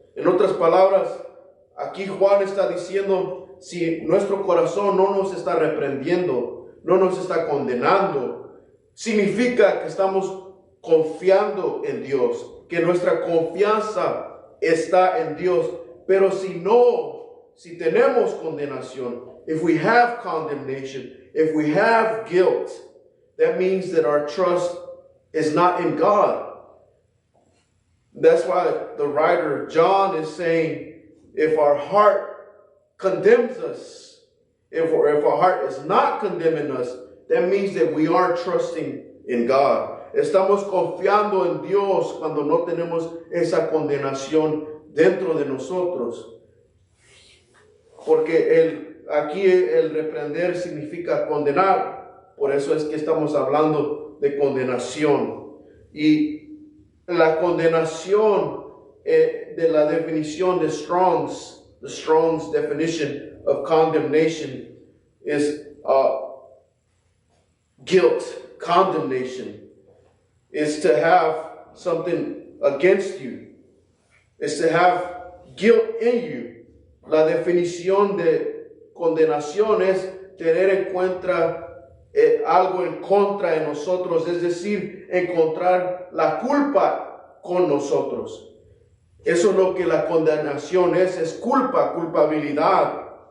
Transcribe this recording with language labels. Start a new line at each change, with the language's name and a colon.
Spanish: En otras palabras, aquí Juan está diciendo, si nuestro corazón no nos está reprendiendo, no nos está condenando, significa que estamos confiando en Dios, que nuestra confianza está en Dios. Pero si no, si tenemos condenación,
English: if we have condemnation, if we have guilt, that means that our trust is not in God. That's why the writer John is saying, if our heart condemns us, if our heart is not condemning us, that means that we are trusting in God.
Spanish: Estamos confiando en Dios cuando no tenemos esa condenación dentro de nosotros. Porque aquí el reprender significa condenar. Por eso es que estamos hablando de condenación. Y la condenación de la definición de Strong's,
English: the Strong's definition of condemnation is guilt, condemnation. Is to have something against you. Is to have guilt in you.
Spanish: La definición de condenación es tener en cuenta algo en contra de nosotros, es decir, encontrar la culpa con nosotros. Eso es lo que la condenación es culpa, culpabilidad.